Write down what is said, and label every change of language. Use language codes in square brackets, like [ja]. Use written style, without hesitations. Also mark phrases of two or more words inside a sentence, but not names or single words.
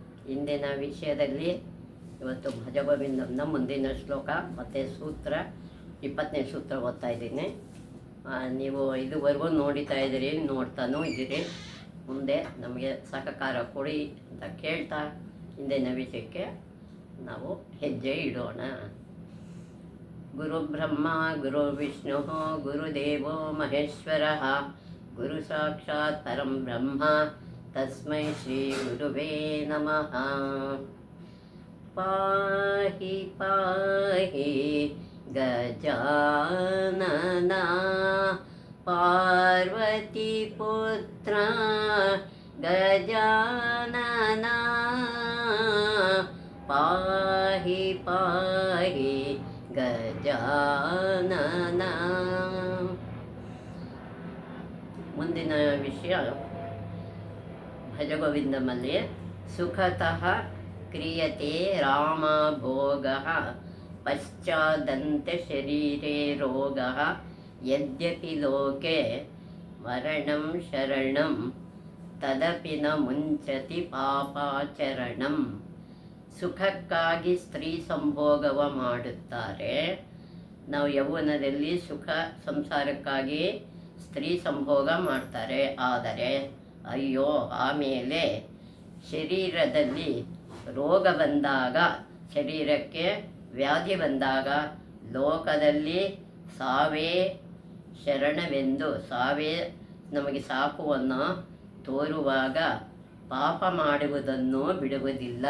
[kn] ಇಂದಿನ ವಿಷಯದಲ್ಲಿ ಇವತ್ತು ಭಜಗೋವಿಂದಮ್ನ ಮುಂದಿನ ಶ್ಲೋಕ ಮತ್ತು ಸೂತ್ರ 20ನೇ ಸೂತ್ರ ಓದ್ತಾ ಇದ್ದೀನಿ. ನೀವು ಇದುವರೆಗೂ ನೋಡ್ತಾನೂ ಇದ್ದೀರಿ. ಮುಂದೆ ನಮಗೆ ಸಹಕಾರ ಕೊಡಿ ಅಂತ ಕೇಳ್ತಾ ಇಂದಿನ ವಿಷಯಕ್ಕೆ ನಾವು ಹೆಜ್ಜೆ ಇಡೋಣ. [sa] ಗುರು ಬ್ರಹ್ಮ ಗುರು ವಿಷ್ಣು ಗುರುದೇವೋ ಮಹೇಶ್ವರ ಗುರು ಸಾಕ್ಷಾತ್ ಪರಂ ಬ್ರಹ್ಮ ತಸ್ಮೈ ಶ್ರೀ ಗುರುವೇ ನಮಃ. ಪಾಹಿ ಪಾಹಿ ಗಜಾನನ ಪಾರ್ವತಿ ಪುತ್ರ ಗಜಾನನ ಪಾಹಿ ಪಾಹಿ ಗಜಾನನ. [kn] ಮುಂದಿನ ವಿಷಯ ಭಜಗೋವಿಂದಮಲ್ಲಿ [sa] ಸುಖತಃ ಕ್ರಿಯತೆ ರಾಮ ಭೋಗಃ ಪಶ್ಚಾದಂತೆ ಶರೀರೇ ರೋಗಃ ಯದ್ಯಪಿ ಲೋಕೆ ಮರಣಂ ಶರಣಂ ತದಪಿ ನ ಮುಂಚತಿ ಪಾಪಾಚರಣಂ. [kn] ಸುಖಕ್ಕಾಗಿ ಸ್ತ್ರೀ ಸಂಭೋಗವ ಮಾಡುತ್ತಾರೆ. ನಾವು ಯೌವನದಲ್ಲಿ ಸುಖ ಸಂಸಾರಕ್ಕಾಗಿ ಸ್ತ್ರೀ ಸಂಭೋಗ ಮಾಡ್ತಾರೆ. ಆದರೆ ಅಯ್ಯೋ, ಆಮೇಲೆ ಶರೀರದಲ್ಲಿ ರೋಗ ಬಂದಾಗ, ಶರೀರಕ್ಕೆ ವ್ಯಾಧಿ ಬಂದಾಗ, ಲೋಕದಲ್ಲಿ ಸಾವೇ ಶರಣವೆಂದು ಸಾವೇ ನಮಗೆ ಸಾಕುವನ್ನು ತೋರುವಾಗ ಪಾಪ ಮಾಡುವುದನ್ನು ಬಿಡುವುದಿಲ್ಲ.